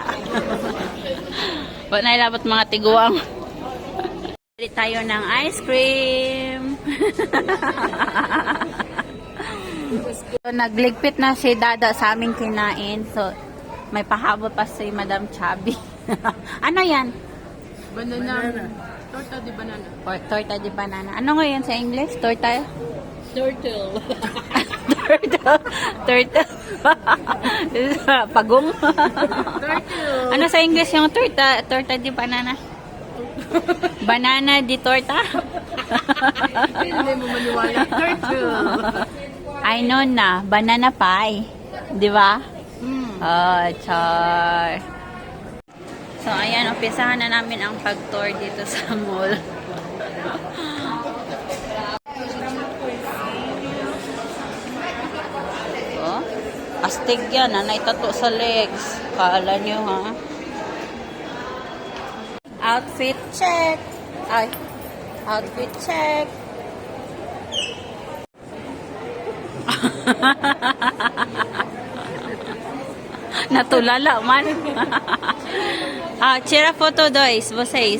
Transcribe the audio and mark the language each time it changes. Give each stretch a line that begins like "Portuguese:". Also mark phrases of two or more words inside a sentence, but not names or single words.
Cebuano: Ba't nailabot mga tiguang?
Filipino: Bili tayo ng ice cream. nagligpit na si Dada sa aming kinain. So, may pahabol pa si Madam Chubby. Ano yan?
Spanish: Banana. Torta de banana. Torta de banana.
Filipino: Ano nga yan sa English? Torta?
English: Turtle. Turtle. Turtle. Pagong. Turtle.
Filipino: Ano sa English yung torta?
Spanish: Torta de banana? Banana di torta?
Filipino: Hindi mo maniwala. Turtle.
English: I know na. Banana pie.
Filipino: Di ba? Oh, char. So, ayan. Umpisahan na namin ang pag-tour dito sa mall. Oh, astig yan. Naitato sa legs. Kala nyo, ha?
English: Outfit check.
Filipino: Ay.
English: Outfit check.
Filipino: Natulala man.
Portuguese: Tira photo, dois. Vocês.